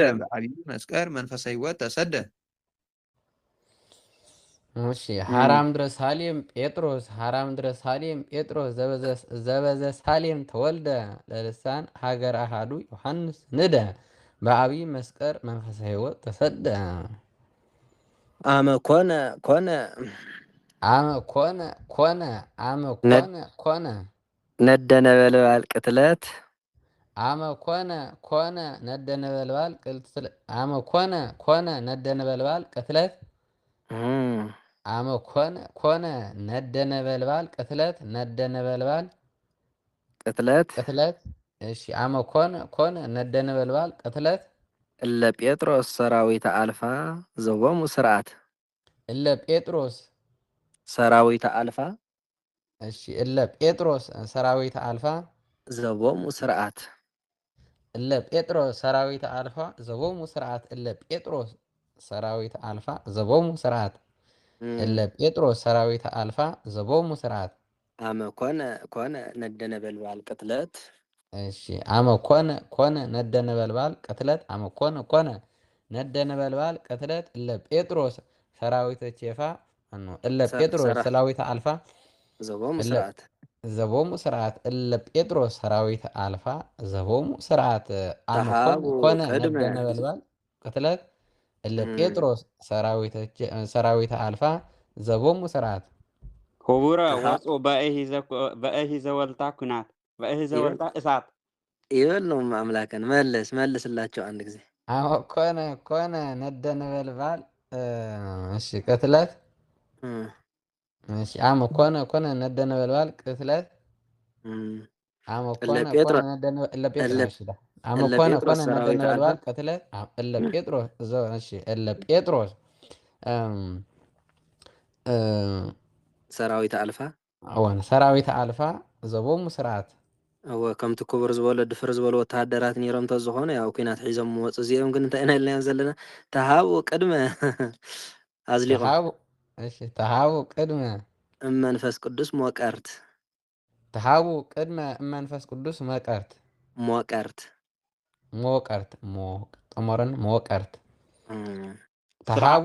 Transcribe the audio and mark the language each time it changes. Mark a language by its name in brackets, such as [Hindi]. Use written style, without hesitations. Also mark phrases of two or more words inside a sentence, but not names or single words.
[Geez] መስቀል መንፈሰ ሕይወት ተሰደ እሺ ሀራ ምድረ ሳሌም ጴጥሮስ ሀራ ምድረ ሳሌም ጴጥሮስ ዘበዘ ሳሌም ተወልደ ለልሳን ሀገር አሃዱ ዮሐንስ ንደ በአብይ መስቀል መንፈሰ ሕይወት ተሰደ አመ ኮነ ኮነ አመ ኮነ ኮነ አመ ኮነ ኮነ ነደ ነበልባል ቅትለት አመ ኮነ ኮነ ነደ ነበልባል ቅትለት አመ ኮነ ኮነ ነደ ነበልባል ቅትለት አመ ኮነ ኮነ ነደ ነበልባል ቅትለት ነደ ነበልባል ቅትለት እሺ አመ ኮነ ኮነ ነደ ነበልባል ቅትለት እለ ጴጥሮስ ሰራዊተ አልፋ ዘቦሙ ስርዓት እለ ጴጥሮስ ሰራዊተ አልፋ እሺ እለ ጴጥሮስ ሰራዊተ አልፋ ዘቦሙ ስርዓት እለ ጴጥሮስ ሰራዊተ አልፋ ዘቦሙ ስርዓት እለ ጴጥሮስ ሰራዊተ አልፋ ዘቦሙ ስርዓት እለ ጴጥሮስ ሰራዊተ አልፋ ዘቦሙ ስርዓት አመ ኮነ ኮነ ነደ ነበልባል ቅትለት እሺ አመ ኮነ ኮነ ነደ ነበልባል ቅትለት አመ ኮነ ኮነ ነደ ነበልባል ቅትለት እለ ጴጥሮስ ሰራዊተ ቼፋ እለ ጴጥሮስ ሰራዊተ አልፋ ዘቦሙ ስርዓት ዘቦሙ ስርዓት እለ ጴጥሮስ ሰራዊተ አልፋ ዘቦሙ ስርዓት አመ ኮነ ኮነ ነደ ነበልባል ቅትለት እለ ጴጥሮስ ሰራዊተ አልፋ ዘቦሙ ስርዓት ክቡረ ወፁ በእሂ ዘወልታ ኩናት በእሂ ዘወልታ እሳት [Amharic] ይበል ነው አምላከን መልስላቸው አንድ ጊዜ [Geez] አመ ኮነ ኮነ ነደ ነበልባል እሺ ቅትለት እሺ አመ ኮነ ኮነ ነደ ነበልባል ቅትለት አመ ኮነ ኮነ ነደ ነበልባል አመ ኮነ ኮነ ነደ ነበልባል ቅትለት እለ ጴጥሮስ እሺ እለ ጴጥሮስ ሰራዊተ አልፋ አዎን ሰራዊተ አልፋ ዘቦሙ ስርዓት [Tigrinya] ከምቲ ክቡር ዝበሎ ድፍር ዝበሎ ወታደራት ነይሮም ተዝኾነ ያው ኩናት ሒዞም ወፁ እዚኦም ግን እንታይ ኢና ኢልና ዘለና ተሃቡ ቅድመ አዝሊቆም [Geez] እሺ ተሃቡ ቅድመ መንፈስ ቅዱስ ሞቀርት ተሃቡ ቅድመ መንፈስ ቅዱስ ሞቀርት ጥሞርን ሞቀርት ተሃቡ